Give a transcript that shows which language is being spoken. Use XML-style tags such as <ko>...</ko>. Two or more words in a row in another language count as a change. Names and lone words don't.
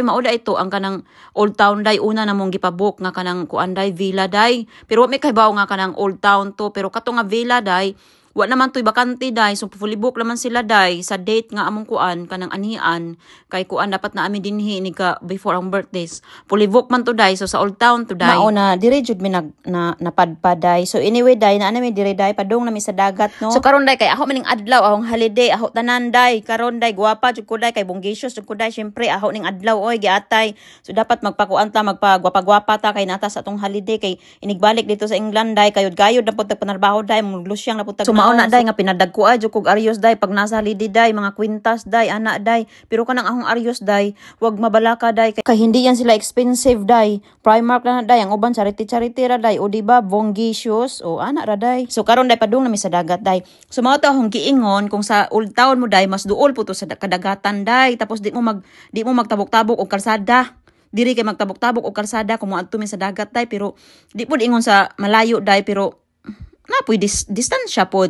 <ceb>Mauda ito ang kanang Old Town day. Una na mong gipabook nga kanang Kuanday Villa day. Pero may kahibaw nga kanang Old Town to. Pero kato nga Villa day, wa naman to'y bakante day. So</ceb> <en>fully book</en> <ceb>naman sila day sa date nga among kuan kanang anian. Kay kuan dapat na ami dinhi ni ka before ang birthdays.</ceb> <en>Fully book</en> <ceb>man to day. So sa Old Town to day. Mauna diri jud mi napadpad day. So anyway day na mi diri day padung na mi sa dagat no. So karon day kay ako maning adlaw ahong holiday, aho tanan day. Karon day guwapa jud ko day kay bonggisios jud ko day. Syempre aho ning adlaw oy giatay. So dapat magpakuan ta, magpagwapa-gwapa ta kay nata sa atong holiday kay inigbalik dito sa England day. Kayod na pud tagpanarbaho day, muglusyang na pud tag. So mauna day nga pinadagko ay jud kog Arios day pag nasa holiday day, mga kwintas day, ana day. Pero kanang ahong Arios day, wag mabalaka day kay</ceb> <tl>hindi yan sila</tl> <ceb>expensive day. Primark na day, ang uban charity ra day,</ceb> <tl>o di ba</tl> <ceb>bonggisios o ana ra day. So karon day padung na mi sa dagat day. So mao to akong giingon kung sa Old Town mo day mas duol po to sa kadagatan day. Tapos di mo magtabok-tabok og kalsada. Diri kay magtabok-tabok og kalsada kung moadto mi sa dagat day, pero di pud ingon sa malayo day, pero napoy distansya pod.</ceb>